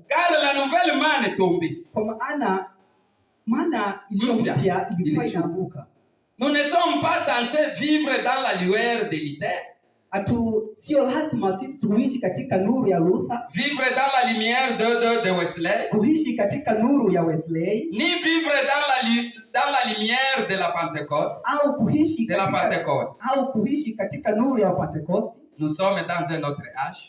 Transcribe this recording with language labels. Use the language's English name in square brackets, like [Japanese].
[French] Car la nouvelle manne tombait. [Swahili] Kwa maana mana iliyompya ilikuwa inaanguka. [French] Nous ne sommes pas censés vivre dans la lueur de Luther. [Swahili] Sio lazima sisi tuishi katika nuru ya Luther. [French] Vivre dans la lumière de Wesley. [Swahili] Kuishi katika nuru ya Wesley. [French] Ni vivre dans la lumière de la Pentecôte. [Swahili] Au kuishi [French] de la Pentecôte. [Swahili] Au kuishi katika nuru ya Pentecoste. [French] Nous sommes dans un autre âge.